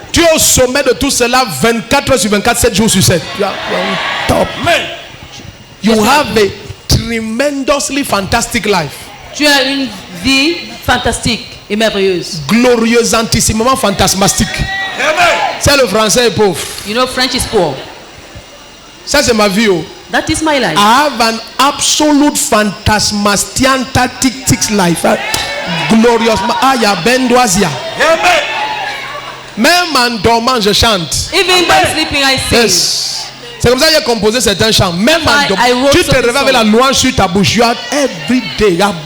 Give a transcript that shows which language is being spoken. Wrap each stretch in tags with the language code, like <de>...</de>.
<fr>Tu es au sommet de tout cela 24 heures sur 24, 7 jours sur 7.</fr> <en>You are on top. You have a tremendously fantastic life.</en> <fr>Tu as une vie fantastique et merveilleuse. Glorieusissimement fantasmatique. C'est le français est pauvre.</fr> <en>You know, French is poor.</en> <fr>Ça c'est ma vie. Oh.</fr> <en>That is my life. I have an absolute fantasmastiantatic life. Glorious. Ah, ya bendoisia.</en> <fr>Même en dormant, je chante.</fr> <en>Even by sleeping, I sing. Yes.</en> <fr>C'est comme ça que j'ai composé certains chants. Même en dormant.</fr> <en>I wrote</en> <fr>Tu te</fr> <en>some</en> <fr>réveilles avec la louange sur ta bouche.</fr> <en>You are every day.</en>